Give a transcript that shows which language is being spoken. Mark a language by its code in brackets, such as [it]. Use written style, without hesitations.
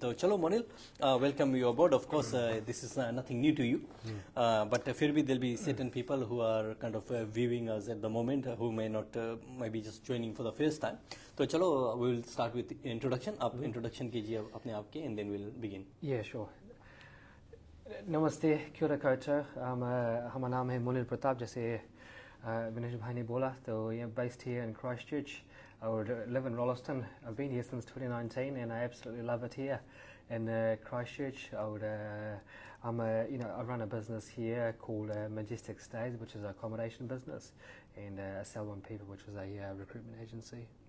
[hi] तो चलो [en] Moneel, welcome you aboard. Of course this is nothing new to you, but [hi] फिर भी [en] there'll be certain people who are kind of viewing us at the moment who may not maybe just joining for the first time. [hi] तो चलो [en] we will start with introduction. [hi] आप introduction कीजिए अपने आप के, [en] and then we'll begin. Yeah, sure. [hi] नमस्ते, क्या कौचा। हमारा नाम है मोनील प्रताप, जैसे विनेश भाई ने बोला। तो ये [en] based here in Christchurch. I would live in Rolleston. I've been here since 2019 and I absolutely love it here in Christchurch. I run a business here called Majestic Stays, which is an accommodation business, and Sell One People, which is a recruitment agency.